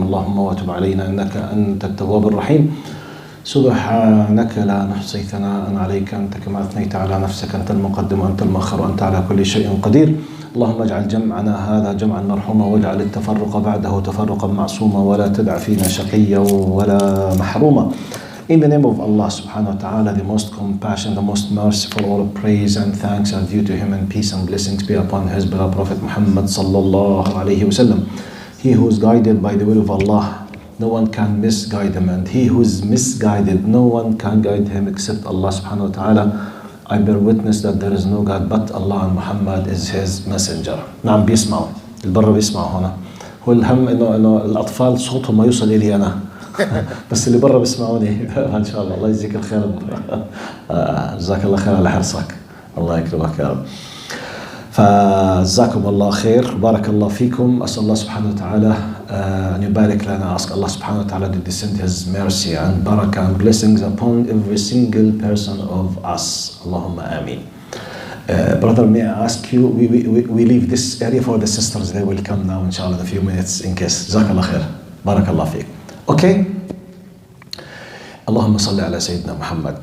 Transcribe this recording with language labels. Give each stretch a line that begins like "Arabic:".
Arabic: اللهم وتب علينا إنك أنت التواب الرحيم. سبحانك لا نحصي ثناء عليك أنت كما أثنيت على نفسك. أنت المقدم وأنت المؤخر وأنت على كل شيء قدير. اللهم اجعل جمعنا هذا جمعا مرحوما واجعل التفرق بعده تفرقا معصوما ولا تدع فينا شقيا ولا محروما.
English: In the name of Allah subhanahu wa ta'ala, the most compassionate, the most merciful, all praise and thanks are due to him, and peace and blessings be upon his beloved Prophet Muhammad sallallahu alayhi wa sallam. He who is guided by the will of Allah, no one can misguide him, and he who is misguided, no one can guide him except Allah subhanahu wa ta'ala. I bear witness that there is no God but Allah and Muhammad is his messenger.
Arabic: نعم بيسمعوا البر بيسمعوا هنا. هو الهم إنه الأطفال صوتهم ما يوصل إلي أنا بس اللي برا بيسمعوني إن شاء الله. الله يجزيك الخير. جزاك الله خير على حرصك. الله يكرمك يا رب. فجزاكم الله خير. بارك الله فيكم. أسأل الله سبحانه وتعالى أن يبارك لنا.
English: Ask Allah subhanahu wa ta'ala to descend his mercy and barakah and blessings upon every single person of us.
Arabic: Allahumma ameen.
English: Brother, may I ask you, we leave this area for the sisters. They will come now inshallah in a few minutes in case.
Arabic: جزاك الله خير. بارك الله فيك. Okay. Allahumma salli ala Sayyidina Muhammad.